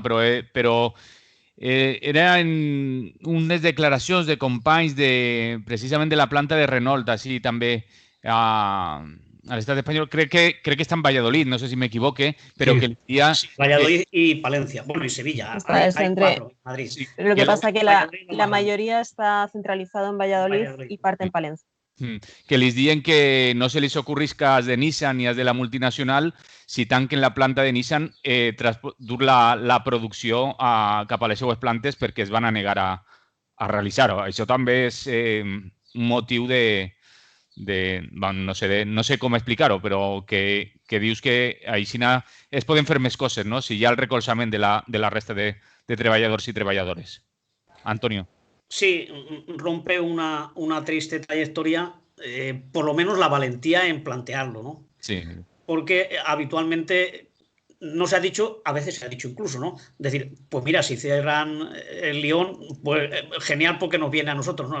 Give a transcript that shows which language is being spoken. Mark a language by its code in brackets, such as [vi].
[ca] Però eren unes declaracions de companys precisament de la planta de Renault, així també a l'estat espanyol. Crec que està en Valladolid, no sé si m'equivoque, però sí. Que el dia... [es] Sí, Valladolid y Palencia, bueno, y Sevilla. Hay 4 en Madrid. Sí. Pero lo que pasa es que la mayoría está centralizado en Valladolid y parte en Palencia. [ca] Que les diuen que no se les ocurrisca als de Nissan ni als de la multinacional si tanquen la planta de Nissan dur la producció cap a les seues plantes perquè es van a negar a realitzar-ho. Això també és un motiu no sé com explicar-ho, però que dius que així es poden fer més coses, no? Si hi ha el recolzament de la resta de treballadors i treballadores. Antonio. [es] Sí, rompe una triste trayectoria, por lo menos la valentía en plantearlo, ¿no? Sí. Porque habitualmente no se ha dicho, a veces se ha dicho incluso, ¿no? Decir, pues mira, si cierran el Lyon, pues genial porque nos viene a nosotros, ¿no?